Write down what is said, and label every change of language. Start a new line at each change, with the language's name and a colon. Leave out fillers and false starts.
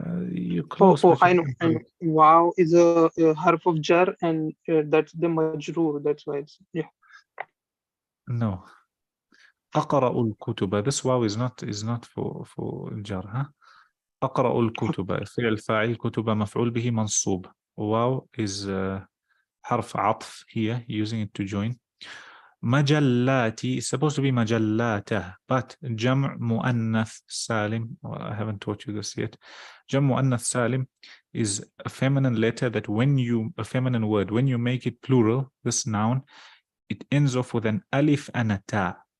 English: You close. I know. Wow is a harf of jar, and that's the majroor. That's why it's
Arabic: No. أقرأ الكتب.
English: This wow is not for jar, huh?
Arabic: أقرأ الكتب. فعل فاعل كتب مفعول به منصوب.
English: Wow is حرف عطف here, using it to join. مجلاتي is supposed to be مجلاته, but جمع مؤنث سالم. I haven't taught you this yet. جمع مؤنث سالم is a feminine letter that a feminine word, when you make it plural, this noun, it ends off with an alif and a ta.